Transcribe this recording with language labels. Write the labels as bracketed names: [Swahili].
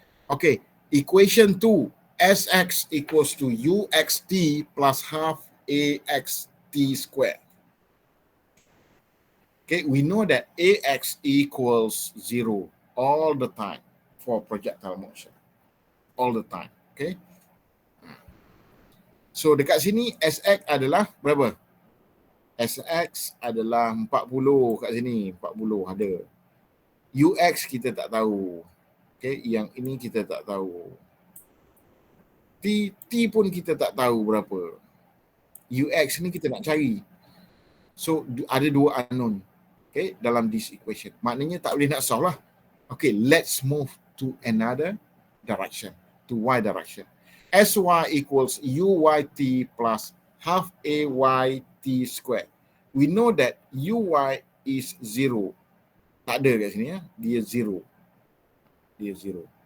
[English] Okay, equation 2, SX equals to UXT plus half AXT square. Okay, we know that AX equals 0 all the time for projectile motion. All the time, okay? [Malay] So dekat sini SX adalah berapa? SX adalah 40 kat sini, 40 ada. UX kita tak tahu. Okay, yang ini kita tak tahu. T pun kita tak tahu berapa. UX ni kita nak cari. So ada dua unknown. Okay, dalam [English] this equation. [Malay] Maknanya tak boleh nak solve lah. [English] Okay, let's move to another direction, to Y direction. SY equals UYT plus half AYT square. We know that UY is 0. [Malay] Tak ada kat sini ya. Dia 0. Dia 0.